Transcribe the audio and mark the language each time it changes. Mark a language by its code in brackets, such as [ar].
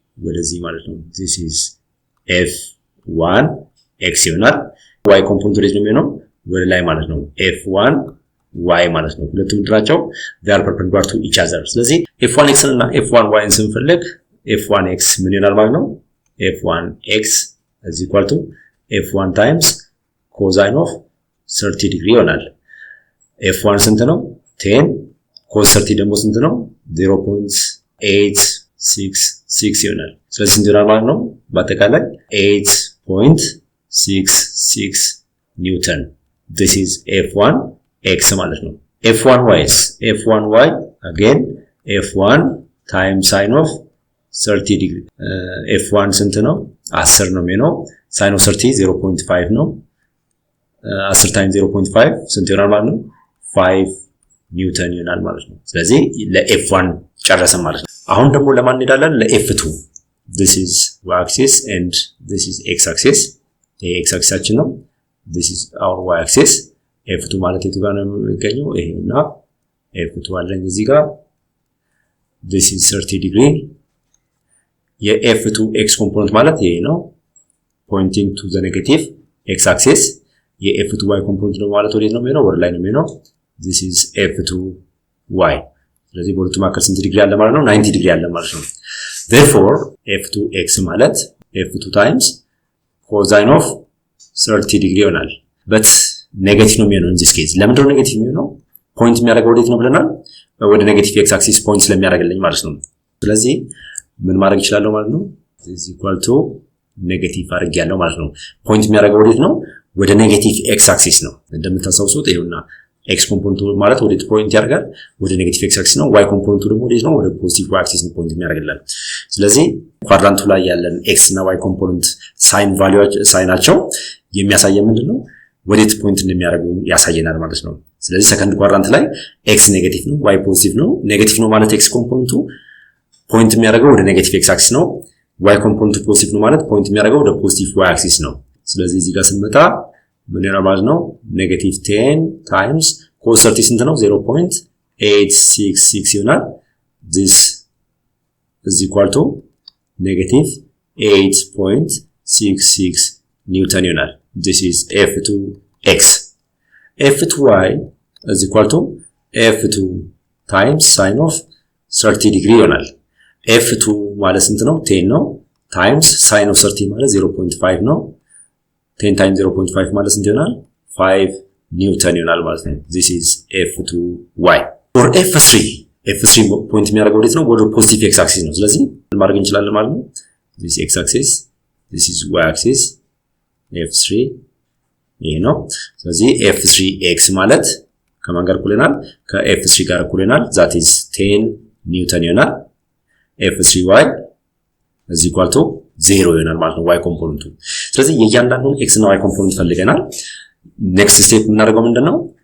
[am] ወደዚህ ማለት ነው። [en] this is F1 x [am] ይሆናል። y ኮምፖነንት ወዴት ነው የሚሆነው? ወደ ላይ ማለት ነው። F1 y ማለት ነው። ሁለቱም ድራቸው [en] they are perpendicular to each other። [am] ስለዚህ F1 x እና F1 y ስንፈልግ F1 x ምን ይሆናል ማለት ነው? [en] F1 x is equal to F1 times cosine of 30 [am] ዲግሪ ይሆናል። F1 ስንት ነው? 10 cos 30 ደግሞ ስንት ነው? 0.866 ይሆናል። ስለዚህ ስንት ይሆናል ማለት ነው? በአጠቃላይ 8.66 ኒውተን። [en] this is F1 x [am] ማለት ነው። [en] F1 y again F1 times sin of 30 [am] ዲግሪ። F1 ስንት ነው? 10 ነው የሚሆነው። sin of 30 0.5 ነው። 10 times 0.5 ስንት ይሆናል ማለት ነው? 5 ኒውተን ይሆናል ማለት ነው። ስለዚህ ለF1 ጨረሰን ማለት ነው። አሁን ደግሞ ለማን እንሄዳለን? ለF2 [en] this is y axis and this is x axis. x axis ነው. this is our y axis. f2 [am] ማለት የቱ ጋር ነው የሚገኘው? ይሄና f2 አለኝ እዚህ ጋር። [en] this is 30 degree. የf2 x component [am] ማለት ይሄ ነው, [en] pointing to the negative x axis. [am] የf2 y component ነው ማለት ወዴት ነው የሚሆነው? ወደ ላይ ነው የሚሆነው. [en] this is f2 y. [am] ስለዚህ በሁለቱ መካከል ስንት ዲግሪ አለ ማለት ነው? 90 ዲግሪ አለ ማለት ነው. [en] therefore f2 x ማለት f2 times cosine of 30 degree ይሆናል. but [am] ኔጌቲቭ ነው የሚሆነው [en] in this case. [am] ለምን ነው ኔጌቲቭ የሚሆነው? ፖይንት የሚያደርገው ወዴት ነው ብለናል? ወደ ኔጌቲቭ x axis ፖይንት ስለሚያደርግልኝ ማለት ነው. ስለዚህ ምን ማድረግ ይችላል ማለት ነው? [en] is equal to [am] ኔጌቲቭ አድርጌያለሁ ማለት ነው. ፖይንት የሚያደርገው ወዴት ነው? ወደ ኔጌቲቭ x axis ነው. እንደምታስታውሱት ይሄውና x ኮምፖነንቱ ማለት ወዴት ፖይንት ያደርጋል? ወደ ኔጌቲቭ x axis ነው. y ኮምፖነንቱ ደግሞ ወዴት ነው? ወደ ፖዚቲቭ y axis ነው ፖይንት የሚያደርግልን። ስለዚህ ኳድራንቱ ላይ ያለን x እና y ኮምፖነንት ሳይናቸው የሚያሳየው ምንድነው? ወዴት ፖይንት እንደሚያደርጉ ያሳየናል ማለት ነው። ስለዚህ ሰከንድ ኳድራንት ላይ x ኔጌቲቭ ነው, y ፖዚቲቭ ነው. ኔጌቲቭ ነው ማለት x ኮምፖነንቱ ፖይንት የሚያደርገው ወደ ኔጌቲቭ x axis ነው. y ኮምፖነንቱ ፖዚቲቭ ነው ማለት ፖይንት የሚያደርገው ወደ ፖዚቲቭ y axis ነው። ስለዚህ እዚህ ጋር ስንመጣ ምን ይሆናል ማለት ነው? ኔጌቲቭ 10 ታይምስ cos 30 ስንት ነው? 0.866 ይሆናል. [en] this is equal to negative 8.66 [am] ኒውተን ይሆናል. [en] this is f2x. f2y is equal to f2 times sine of 30 degree ይሆናል. [am] f2 ማለት ስንት ነው? 10 ነው. [en] times sine of 30 [am] ማለት 0.5 ነው. 10 times 0.5 ማለት ስንት ይሆናል? 5 ኒውተን ይሆናል ማለት ነው. [en] this is f2y. [am] for f3 ፖይንት የሚያደርገው ወዴት ነው? ወደ ፖዚቲቭ x axis ነው. ስለዚህ ምን ማድረግ እንችላለን ማለት ነው? [en] this x axis, this is y axis, f3 [am] ይሄ ነው. ስለዚህ f3x ማለት ከማን ጋር እኩል ይሆናል? ከf3 ጋር እኩል ይሆናል. [en] that is 10 [am] ኒውተን ይሆናል. [en] f3y is equal to 0 [am] ይሆናል ማለት ነው y ኮምፖነንቱ። ስለዚህ የእያንዳንዱን x እና y ኮምፖነንት ፈልገናል። ኔክስት ስቴፕ የምናደርገው ምንድነው?